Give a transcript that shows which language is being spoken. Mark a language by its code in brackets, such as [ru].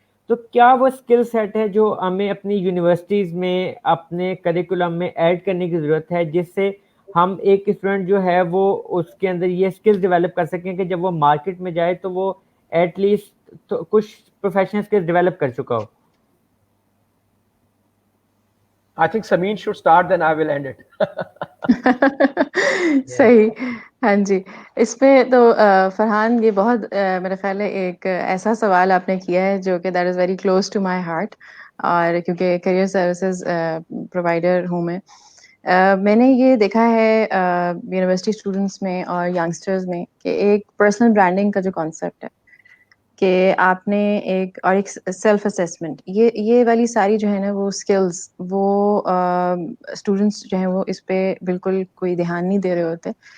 [ur] تو کیا وہ اسکل سیٹ ہے جو ہمیں اپنی یونیورسٹیز میں اپنے کریکولم میں ایڈ کرنے کی ضرورت ہے, جس سے ہم ایک اسٹوڈنٹ جو ہے وہ اس کے اندر یہ اسکلز ڈیولپ کر سکیں کہ جب وہ مارکیٹ میں جائے تو وہ ایٹ لیسٹ کچھ پروفیشنل اسکلز ڈیولپ کر چکا ہو؟ [en] I think Samin should start, then I will end it. [ur] صحیح. ہاں جی, اس پہ تو فرحان یہ بہت میرا خیال ہے ایک ایسا سوال آپ نے کیا ہے جو کہ that is very close to my heart, اور کیونکہ کیریئر سروسز پرووائڈر ہوں میں نے یہ دیکھا ہے یونیورسٹی اسٹوڈنٹس میں اور ینگسٹرز میں کہ ایک پرسنل برانڈنگ کا جو کانسیپٹ ہے کہ آپ نے ایک سیلف اسیسمنٹ, یہ والی ساری جو ہے نا وہ اسکلز وہ اسٹوڈنٹس جو ہیں وہ اس پہ بالکل کوئی دھیان نہیں دے رہے ہوتے.